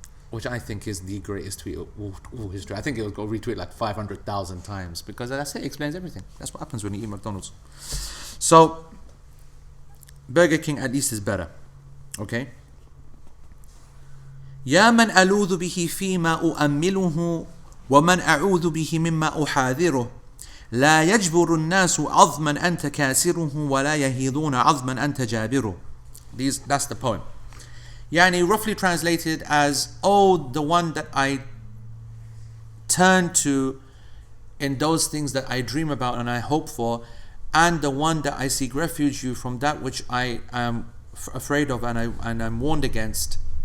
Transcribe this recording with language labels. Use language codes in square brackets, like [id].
[en] Which I think is the greatest tweet of all history. I think it will go retweet like 500,000 times, because that's it, explains everything. That's what happens when you eat McDonald's. So, Burger King at least is better. Okay? [ar] يا من ألوذ به فيما أؤمله ومن أعوذ به مما أحاذره لا يجبر الناس عظما أنت كاسره ولا يهيضون عظما أنت جابره. [en] That's the poem. Yani roughly translated as, oh, the one that I turn to in those things that I dream about and I hope for, and the one that I seek refuge you from that which I am afraid of and I'm warned against.